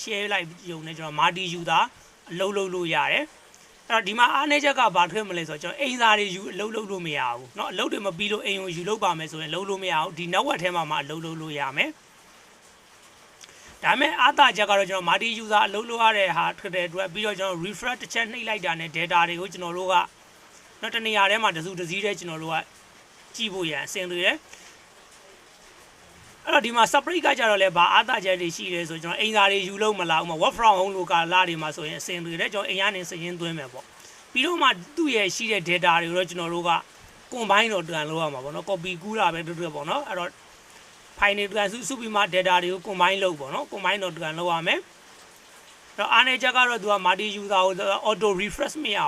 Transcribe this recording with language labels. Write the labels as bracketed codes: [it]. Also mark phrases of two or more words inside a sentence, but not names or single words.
[my] share လိုက်ရုံနဲ့ကျွန်တော် [en] multi user [my] အလုပ်လုပ်လို့ရတယ်အဲ့တော့ဒီမှာအားနည်းချက်ကဘာထွက်မလဲဆိုတော့ကျွန်တော်အိမ်စာတွေယူအလုပ်လုပ်လို့မရဘူးเนาะအလုပ်တွေမပြီးလို့အိမ်ကိုယူလုပ်ပါမယ်ဆိုရင်လုပ်လို့မရဘူးဒီ network ထဲမှာမှအလုပ်လုပ်လို့ရမယ်ဒါပေမဲ့အားသာချက်ကတော့ကျွန်တော် [en] multi user [my] အလုပ်လုပ်ရတဲ့ဟာထွက်တဲ့အတွက်ပြီးတော့ကျွန်တော် refresh တစ်ချက်နှိပ်လိုက်တာနဲ့ data တွေကိုကျွန်တော်တို့ကเนาะတနေရာထဲမှာတစုတစည်းတည်းကျွန်တော်တို့ကကြည့်ဖို့ရန်အဆင်ပြေတယ် အဲ့တော့ဒီမှာ separate ကကြတော့လဲဘာအားသာချက်တွေရှိလဲဆိုကျွန်တော်အိမ်စာတွေယူလို့မလာဘူးမှာ [en] work from home [my] လို့ကလာတွေမှာဆိုရင်အဆင်ပြေတယ်ကျွန်တော်အိမ်ကနေစရင်သွင်းမယ်ပေါ့ပြီးတော့မှ သူ့ရဲ့ရှိတဲ့ data တွေကိုတော့ကျွန်တော်တို့က combine တော့တွန်လို့ရမှာပေါ့နော် copy ကူးတာပဲတူတူပေါ့နော်အဲ့တော့ file တွေတွန်စုပြီးမှ data တွေကို combine လုပ်ပေါ့နော် combine တော့တွန်လုပ်ရမယ်အဲ့တော့အားနည်းချက်ကတော့သူက [en] multi user [my] ကို [en] auto refresh [my] မရ